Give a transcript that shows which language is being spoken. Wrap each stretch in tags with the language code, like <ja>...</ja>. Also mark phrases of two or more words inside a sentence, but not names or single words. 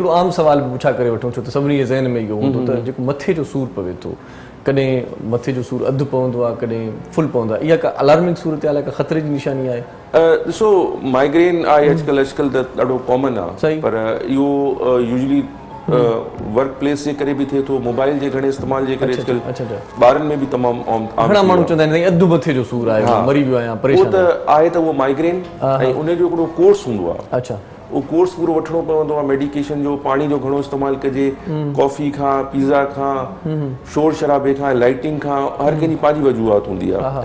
<sd>हिकिड़ो आम सुवाल बि पुछा करे वठूं, छो त सभिनी जे ज़हन में इहो हूंदो त जेको मथे जो सूरु पवे थो, कॾहिं मथे जो सूरु अधु पवंदो आहे, कॾहिं फुल पवंदो आहे, इहा का अलार्मिंग सूरत आहे, का ख़तरे जी निशानी आहे? ॾिसो, माइग्रेन आहे अॼुकल्ह त ॾाढो कॉमन आहे, पर इहो यूजली</sd> <en>work place</en> <sd>जे करे बि थिए थो, मोबाइल जे घणे इस्तेमाल जे करे अॼुकल्ह ॿारनि में बि तमामु घणा माण्हू चवंदा आहिनि अधु मथे जो सूरु आहे, मरी वियो आहियां, परेशान। उहो त आहे त उहो माइग्रेन, ऐं उनजो हिकिड़ो कोर्स हूंदो आहे। अच्छा। उहो कोर्स पूरो वठिणो पवंदो आहे, मेडिकेशन जो, पाणी जो घणो इस्तेमालु कजे, कॉफ़ी खां, पिज़्ज़ा खां, शोर शराबे खां, लाइटिंग खां, हर कंहिंजी पंहिंजी वजूहात हूंदी आहे।</sd>